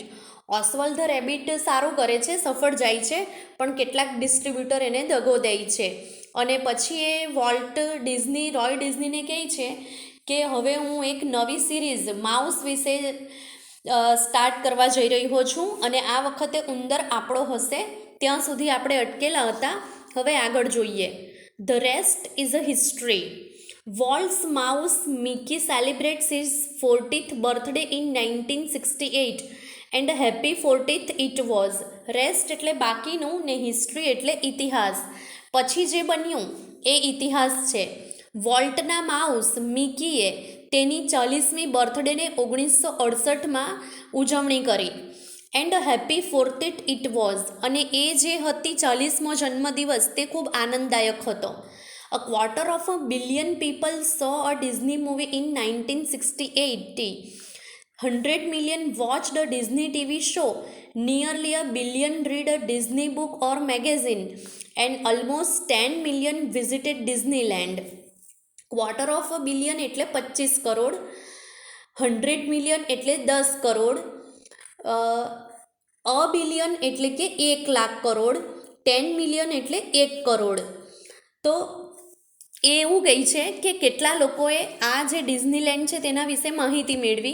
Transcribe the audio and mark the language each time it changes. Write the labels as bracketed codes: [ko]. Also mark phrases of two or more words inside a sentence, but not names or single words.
[gu] ઓસ્વલ્ડ ધ રેબિટ સારું કરે છે, સફળ જાય છે, પણ કેટલાક ડિસ્ટ્રીબ્યુટર એને દગો દે છે અને પછી એ વોલ્ટ ડિઝની રોય ડિઝનીને કહે છે કે હવે હું એક નવી સિરીઝ માઉસ વિશે સ્ટાર્ટ કરવા જઈ રહ્યો છું અને આ વખતે ઉંદર આપણો હશે. ત્યાં સુધી આપણે અટકેલા હતા, હવે આગળ જોઈએ. [en] the rest is a history. Walt's mouse Mickey celebrates his 40th birthday in 1968 and a happy 40th it was. [gu] રેસ્ટ એટલે બાકીનું ને હિસ્ટ્રી એટલે ઇતિહાસ. પછી જે બન્યું એ ઇતિહાસ છે. વોલ્ટના માઉસ મિકીએ તેની 40મી બર્થડેને 1968માં ઉજવણી કરી. [en] and happy 40th it was, [gu] અને એ જે હતી 40મો જન્મદિવસ તે ખૂબ આનંદદાયક હતો. [en] A quarter of a billion people saw a Disney movie in 1968. 100 million watched a Disney TV show. Nearly a billion read a Disney book or magazine. And almost 10 million visited Disneyland. Quarter of a billion [gu] એટલે 25 કરોડ. 100 million એટલે 10 કરોડ. અ બિલિયન એટલે કે 1 લાખ કરોડ. 10 million એટલે 1 કરોડ. તો એ એવું કહે છે કે કેટલા લોકોએ આ જે ડિઝનીલેન્ડ છે તેના વિશે માહિતી મેળવી.